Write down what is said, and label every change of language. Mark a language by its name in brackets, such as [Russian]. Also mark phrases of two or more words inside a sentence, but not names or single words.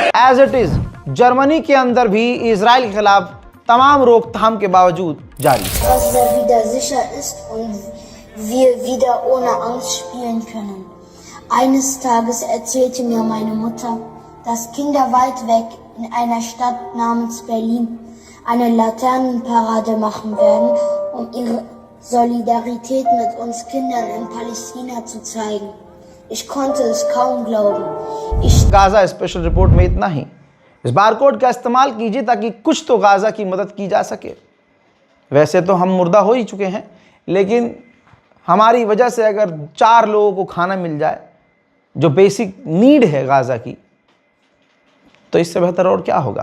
[English] as it is [Hindi] जर्मनी के अंदर भी इजराइल के खिलाफ तमाम रोकथाम के बावजूद जारी है। [German] Gaza wieder sicher ist und wir wieder ohne Angst spielen können. Eines Tages erzählte mir meine Mutter, dass Kinder weit weg in einer Stadt namens Berlin eine Laternenparade machen werden, um ihre Solidarität mit uns Kindern in Palästina zu zeigen. Ich konnte es kaum glauben. [Hindi] गाजा स्पेशल रिपोर्ट में इतना ही। इस बारकोड का इस्तेमाल कीजिए ताकि कुछ तो गाजा की मदद की जा सके। वैसे तो हम मुर्दा हो ही चुके हैं, लेकिन हमारी वजह से अगर 4 लोगों को खाना मिल जाए, जो [English] basic need [Hindi] है गाजा की, तो इससे बेहतर और क्या होगा।